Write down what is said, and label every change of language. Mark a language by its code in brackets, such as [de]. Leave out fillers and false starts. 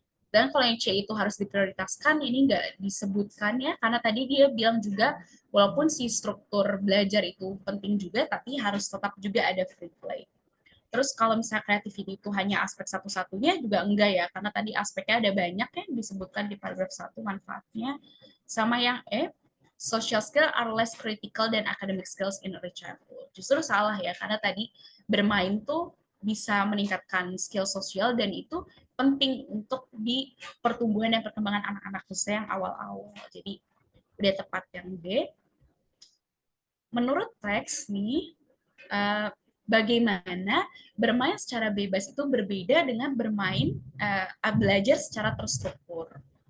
[id] Dan kalau yang C itu harus diprioritaskan ini nggak disebutkan ya karena tadi dia bilang juga walaupun si struktur belajar itu penting juga tapi harus tetap juga ada free play. Terus kalau misalnya creativity itu hanya aspek satu-satunya juga enggak ya, karena tadi aspeknya ada banyak yang disebutkan di paragraf 1 manfaatnya. Sama yang [en] social skill are less critical than academic skills in early childhood. [id] Justru salah ya, karena tadi bermain tuh bisa meningkatkan skill sosial dan itu penting untuk di pertumbuhan dan perkembangan anak-anak khususnya yang awal-awal. Jadi udah tepat yang B. Menurut teks nih, uh, bagaimana bermain secara bebas itu berbeda dengan bermain belajar secara terstruktur.